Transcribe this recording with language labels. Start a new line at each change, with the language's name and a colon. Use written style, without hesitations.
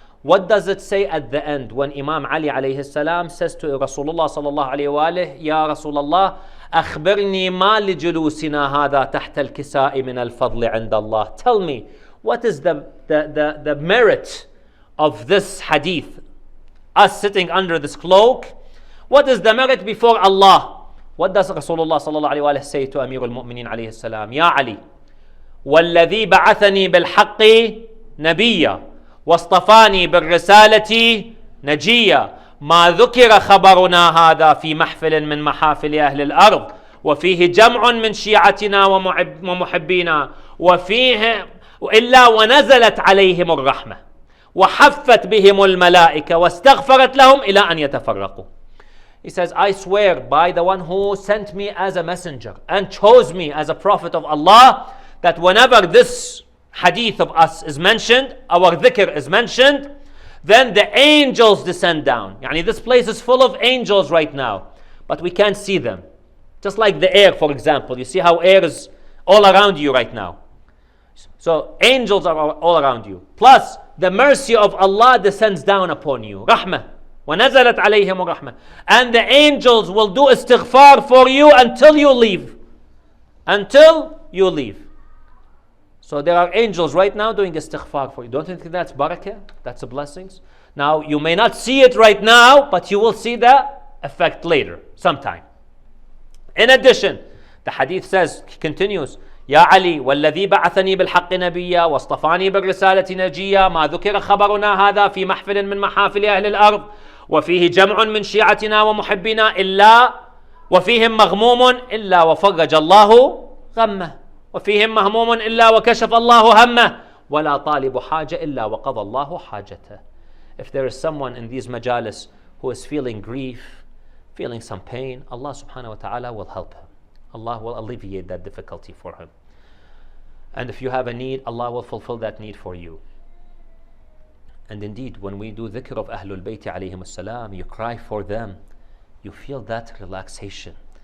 English: What does it say at the end when Imam Ali alayhi salam says to Rasulullah sallallahu alayhi wa alihi, Ya Rasulullah,
Arabic: أخبرني ما لجلوسنا هذا تحت الكساء من الفضل عند الله.
English: Tell me, what is the merit of this hadith? Us sitting under this cloak, what is the merit before Allah? What does Rasulullah sallallahu alayhi wa alihi say to Amir al-Mu'mineen alayhi salam?
Arabic: Ya Ali, والذي بعثني بالحق نبيا واصطفاني بالرسالة نجيا ما ذكر خبرنا هذا في محفل من محافل أهل الأرض وفيه جمع من شيعتنا ومحبينا وفيه إلا ونزلت عليهم الرحمة وحفت بهم الملائكة واستغفرت لهم إلى أن يتفرقوا.
English: He says, I swear by the one who sent me as a messenger and chose me as a prophet of Allah, that whenever this hadith of us is mentioned, our dhikr is mentioned, then the angels descend down. Yani this place is full of angels right now, but we can't see them. Just like the air, for example. You see how air is all around you right now. So angels are all around you. Plus, the mercy of Allah descends down upon you.
Arabic: Rahmah. وَنَزَلَتْ عَلَيْهِمُ الرَّحْمَةِ.
English: And the angels will do istighfar for you until you leave. Until you leave. So there are angels right now doing istighfar for you. Don't you think that's barakah? That's a blessings. Now, you may not see it right now, but you will see the effect later, sometime. In addition, the hadith says, continues,
Arabic: يا علي والذي بعثني بالحق نبيا واصطفاني بالرسالة نجيا ما ذكر خبرنا هذا في محفل من محافل أهل الأرض وفيه جمع من شيعتنا ومحبنا إلا وفيهم مغموم إلا وفرج الله غمه وفيهم مهموم إلا وكشف الله همه ولا طالب حاجة إلا وقضى الله حاجته.
English: If there is someone in these majalis who is feeling grief, feeling some pain, Allah subhanahu wa ta'ala will help him. Allah will alleviate that difficulty for him. And if you have a need, Allah will fulfill that need for you. And indeed, when we do dhikr of Ahlul Bayt alayhim as-salam, you cry for them, you feel that relaxation.